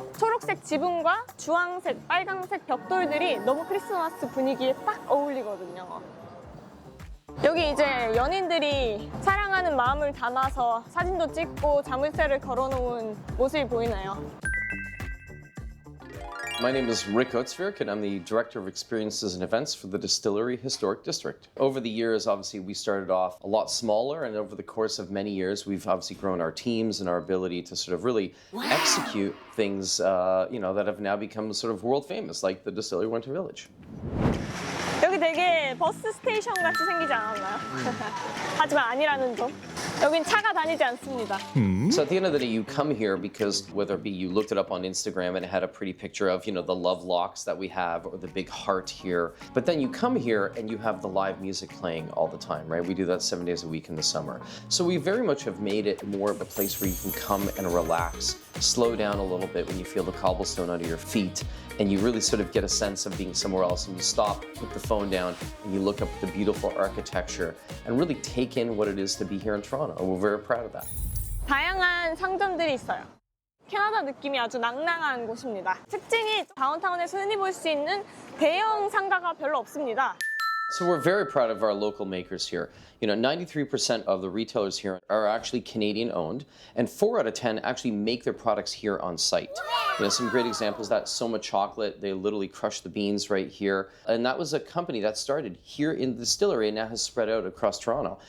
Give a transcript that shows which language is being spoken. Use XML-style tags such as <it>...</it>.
<ko>초록색 지붕과 주황색, 빨강색 벽돌들이 너무 크리스마스 분위기에 딱 어울리거든요. 여기 이제 연인들이 사랑하는 마음을 담아서 사진도 찍고 자물쇠를 걸어놓은 모습이 보이나요?</ko> <en>My name is Rick Otsvik, and I'm the Director of Experiences and Events for the Distillery Historic District. Over the years, obviously, we started off a lot smaller, and over the course of many years, we've obviously grown our teams and our ability to sort of really execute things, that have now become sort of world famous, like the Distillery Winter Village.</en> <ko>여기 되게 버스 스테이션 같이 생기지 않았나요? 하지만 아니라는 점. 여긴 차가 다니지 않습니다.</ko> <en>So at the end of the day, you come here because whether it be you looked it up on Instagram and it had a pretty picture of, the love locks that we have or the big heart here. But then you come here and you have the live music playing all the time, right? We do that 7 days a week in the summer. So we very much have made it more of a place where you can come and relax, slow down a little bit when you feel the cobblestone under your feet, and you really sort of get a sense of being somewhere else, and you stop, put the phone down, and you look up at the beautiful architecture and really take in what it is to be here in Toronto. And we're very proud of that.</en> <ko>다양한 상점들이 있어요. 캐나다 느낌이 아주 낭낭한 곳입니다. 특징이 다운타운에서 흔히 볼 수 있는 대형 상가가 별로 없습니다.</ko> <en>So we're very proud of our local makers here. 93% of the retailers here are actually Canadian owned, and 4 out of 10 actually make their products here on site. Some great examples of that, Soma Chocolate, they literally crush the beans right here. And that was a company that started here in the distillery and now has spread out across Toronto.</en>